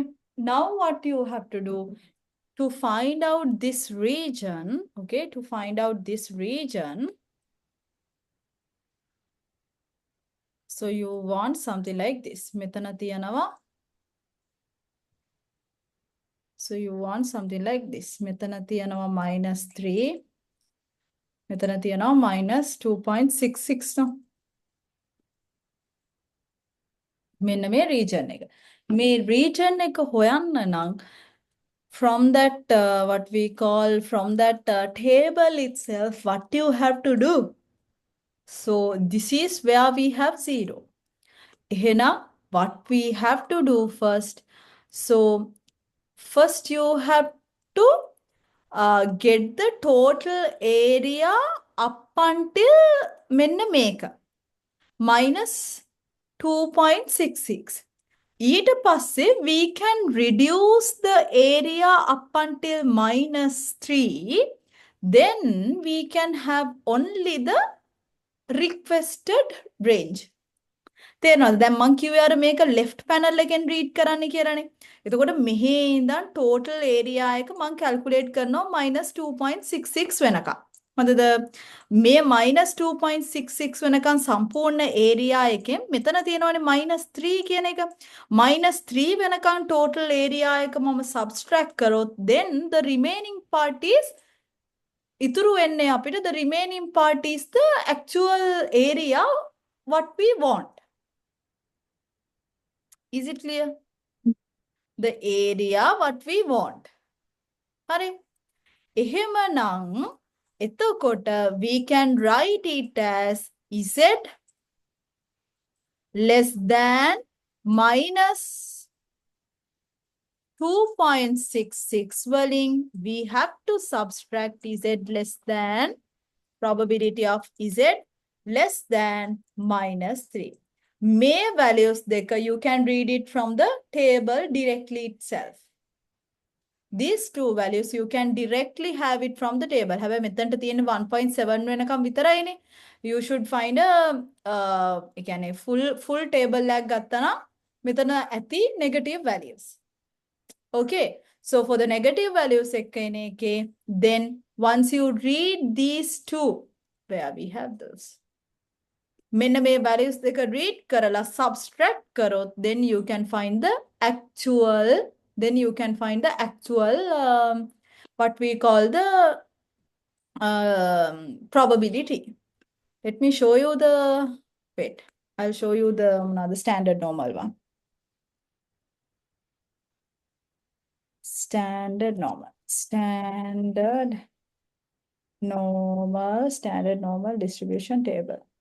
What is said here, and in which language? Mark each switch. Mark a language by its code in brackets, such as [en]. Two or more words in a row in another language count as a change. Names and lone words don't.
[en] Now what you have to do to find out this region, okay, to find out this region, so you want something like this. [si] මෙතන තියනවා. [en] So you want something like this. [si] මෙතන තියනවා minus 3. මෙතන තියනවා minus 2.66 no. මෙන්න මේ region එක. මේ region එක හොයන්න නම් [en] from that what we call from that table itself what you have to do. So this is where we have 0. එහෙනම් what we have to do first. So first you have to get the total area up until [si] මෙන්න මේක [en] minus 2.66. [si] ඊට පස්සේ [en] we can reduce the area up until minus 3. Then we can have only the requested range. [si] තේරෙනවද? දැන් මං කිව්වේ අර මේක [en] left panel [si] එකෙන් read කරන්න කියලානේ. එතකොට මෙහි ඉඳන් [en] total area [si] එක මං calculate කරනවා -2.66 වෙනකම්. හොඳද? මේ -2.66 වෙනකම් සම්පූර්ණ area එකෙන් මෙතන තියෙනවනේ -3 කියන එක. -3 වෙනකම් total area එක මම subtract කරොත් [en] then the remaining part is [si] ඉතුරු වෙන්නේ අපිට [en] the remaining part is the actual area what we want. Is it clear? The area what we want. [si] හරි. එහෙමනම් එතකොට [en] we can write it as z less than minus 2.66 වලින් we have to subtract z less than probability of z less than minus 3. [si] May values deka [en] you can read it from the table directly itself. These two values you can directly have it from the table. [si] Have මෙතනට තියෙන 1.7 වෙනකම් විතරයිනේ. [en] You should find a [si] ඒ කියන්නේ [en] full table [si] එකක් ගත්තා නම් මෙතන ඇති [en] negative values. Okay. So for the negative values [si] එක්ක එන එකේ [en] then once you read these two where we have those [si] මෙන්න මේ values දෙක read කරලා subtract කරොත් [en] then you can find the actual what we call the probability. Let me show you the wait. I'll show you the standard normal one. Standard normal distribution table.